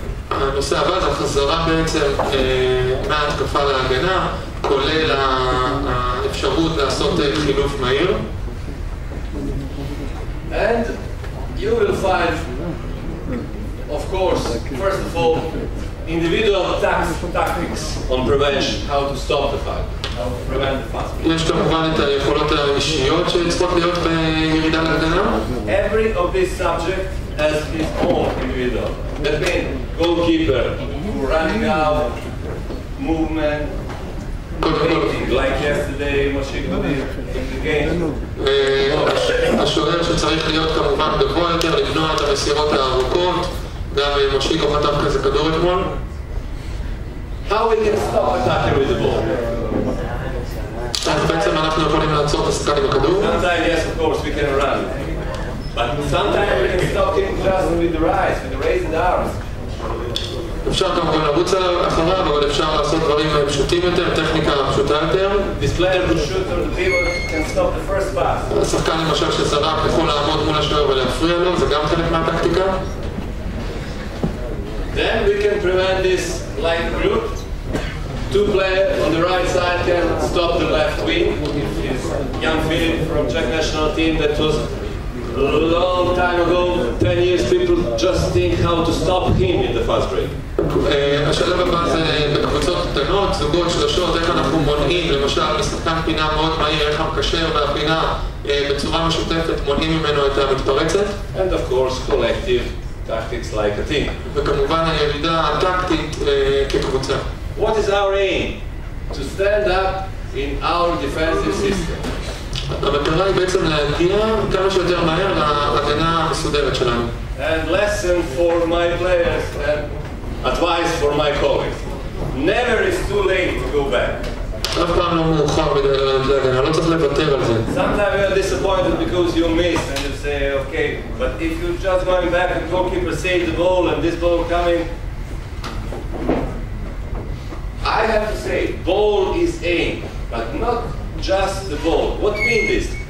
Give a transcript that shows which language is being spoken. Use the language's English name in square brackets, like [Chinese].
[Hebrew] הנושא הבא זה החזרה בעצם מההתקפה להגנה, כולל האפשרות לעשות חילוף מהיר. [English] And you will find, of course, first of all, individual tactics on prevention, how to stop the fight, how to prevent the fast break. [Hebrew] יש כמובן את היכולות האישיות שצריכות להיות בירידה להגנה. [English] Every of these subjects has its own individual. That means goalkeeper, running out, movement, waiting, like yesterday, Moshe did in the game. [Hebrew] השוער שצריך להיות כמובן גבוה יותר, למנוע את המסירות הארוכות, גם מושיקו חטף כזה כדור אתמול. [English] How we can stop attacking with the ball? [Hebrew] אז בעצם אנחנו יכולים לעצור את השחקן עם הכדור. [English] Sometimes, yes, of course, we can run. But sometimes we can stop him just with the rise, with the raised arms. [Hebrew] אפשר כמובן לרוץ אחריו, אבל אפשר לעשות דברים פשוטים יותר, טכניקה פשוטה יותר. [English] This player who shoots on the pivot can stop the first pass. [Hebrew] השחקן למשל שזרק יכול לעמוד מול השוער ולהפריע לו, זה גם חלק מהטקטיקה. [English] Then we can prevent this like a group. Two players on the right side can stop the left wing. It's young Philip from Czech national team that was a long time ago, 10 years, people just think how to stop him in the fast break. [Hebrew] השלב הבא זה בקבוצות קטנות, זוגות, שלושות, איך אנחנו מונעים, למשל משחקן פינה מאוד מהיר, איך המקשר והפינה בצורה משותפת מונעים ממנו את המתפרצת. [English] And of course collective tactics like a team. [Hebrew] וכמובן הירידה הטקטית כקבוצה. [English] What is our aim? To stand up in our defensive system. [Hebrew] המטרה היא בעצם להגיע כמה שיותר מהר להגנה המסודרת שלנו. [English] And lesson for my players and advice for my colleagues. Never is too late to go back. [Hebrew] אף פעם לא מאוחר מדי להגנה, לא צריך לוותר על זה. [English] Sometimes you are disappointed because you miss and you say, okay, but if you just going back and goalkeeper save the ball and this ball coming, I have to say, ball is aim, but not just the ball. What means this?